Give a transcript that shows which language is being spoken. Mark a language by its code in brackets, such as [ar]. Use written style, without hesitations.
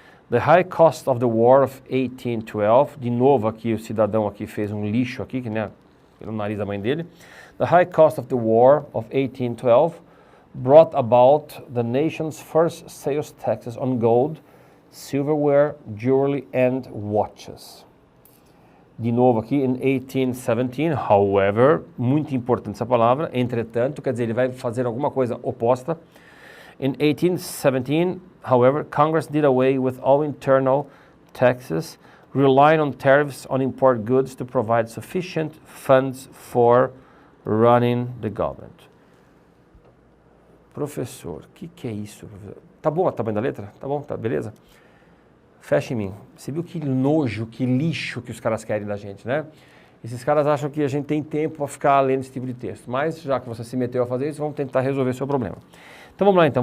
[en] The high cost of the war of 1812, [pt] de novo aqui o cidadão aqui fez um lixo aqui, que né, pelo nariz da mãe dele. The high cost of the war of 1812 [en] brought about the nation's first sales taxes on gold, silverware, jewelry and watches. [pt] De novo aqui, [en] in 1817, however, [pt] muito importante essa palavra, entretanto, quer dizer, ele vai fazer alguma coisa oposta. [en] In 1817, however, Congress did away with all internal taxes, relying on tariffs on import goods to provide sufficient funds for running the government. [pt] Professor, o que é isso, professor? Tá bom o tamanho da letra? Tá bom? Tá, beleza? Fecha em mim. Você viu que nojo, que lixo que os caras querem da gente, né? Esses caras acham que a gente tem tempo para ficar lendo esse tipo de texto. Mas, já que você se meteu a fazer isso, vamos tentar resolver seu problema. Então, vamos lá então.